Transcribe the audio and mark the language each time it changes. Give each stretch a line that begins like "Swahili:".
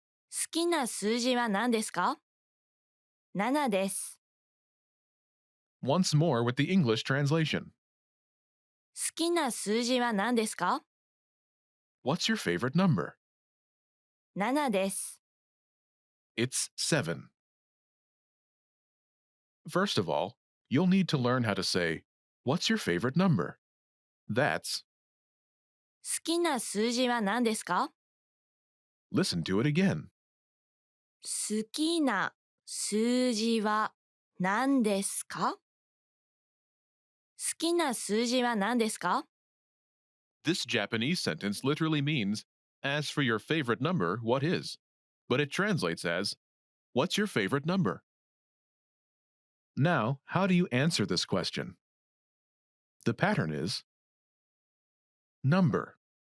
Japanese: 好きな数字は何ですか ?7 です。
English: Once more with the English translation.
Japanese: 好きな数字は何ですか
English: What's your favorite number?
Japanese: 7 です。
English: It's 7. First of all, you'll need to learn how to say, what's your favorite number? That's,
Japanese: 好きな数字は何ですか
English: listen to it again.
Japanese: 好きな数字は何ですか好きな数字は何ですか
English: This Japanese sentence literally means, as for your favorite number, what is? But it translates as, what's your favorite number? Now, how do you answer this question? The pattern is number.